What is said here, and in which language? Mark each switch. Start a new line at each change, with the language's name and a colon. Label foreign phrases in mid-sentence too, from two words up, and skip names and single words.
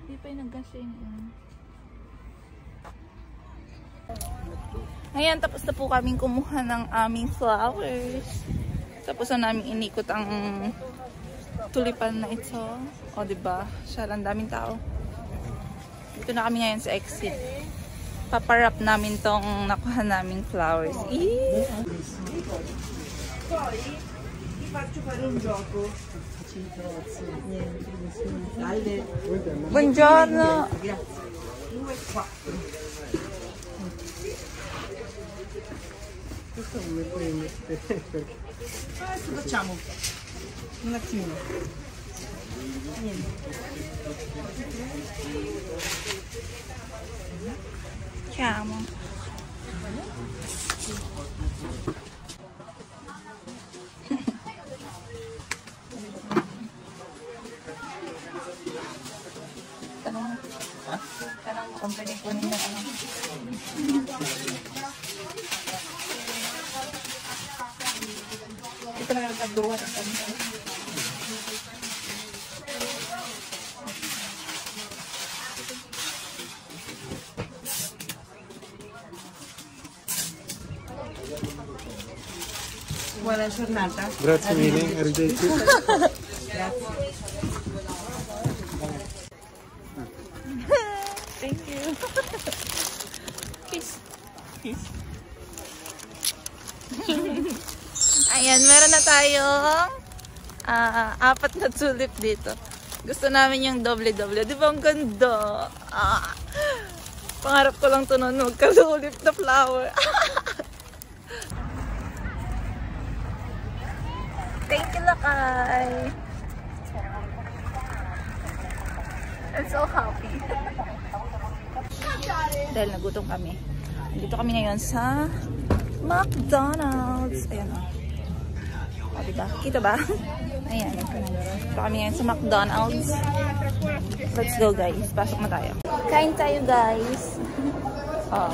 Filipino: Hindi pa yung nag-gasya yung Ayan, tapos na po kaming kumuha ng aming flowers. Tapos na namin inikot ang tulipan na ito. O, diba? Siya lang, daming tao. Dito na kami ngayon sa exit. Paparap namin tong nakuha naming flowers.
Italian: Buongiorno! Adesso facciamo un attimo. Chiamo.
Filipino: Tanong mo kung pwede po nila ano. Ito na yung nagagawa ng kanila.
Italian: Buona giornata. Grazie mille, arrivederci.
English: Thank you. Kiss. Kiss.
Filipino: Ayan, meron na tayong 4 na tulip dito. Gusto namin yung doble-doble. Di ba ang ganda? Pangarap ko lang ito noon, magka-tulip na flower.
English: Thank you, Lakay. I'm so happy.
Filipino: Dahil nagutom kami. Dito kami ngayon sa McDonald's. Ayan o. O, diba? Kita ba? Ayan. Dito kami ngayon sa McDonald's.
English: Let's go,
Filipino: guys. Pasok na tayo. Kain tayo, guys. O.